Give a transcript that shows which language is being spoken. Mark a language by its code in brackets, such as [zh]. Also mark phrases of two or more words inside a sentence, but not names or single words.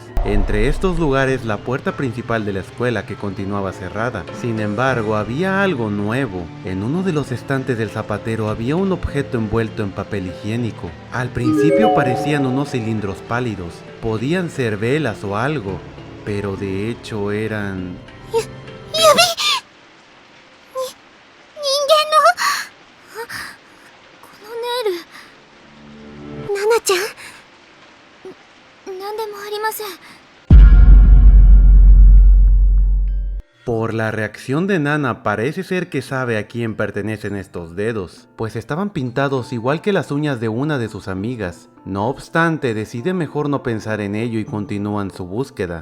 [es] Entre estos lugares la puerta principal de la escuela que continuaba cerrada. Sin embargo, había algo nuevo. En uno de los estantes del zapatero había un objeto envuelto en papel higiénico. Al principio parecían unos cilindros pálidos, podían ser velas o algo, pero de hecho eran... [ja] 人間のこのネイル、ナナちゃん、なんでもありません。 [es] Por la reacción de Nana parece ser que sabe a quién pertenecen estos dedos, pues estaban pintados igual que las uñas de una de sus amigas. No obstante, decide mejor no pensar en ello y continúan su búsqueda.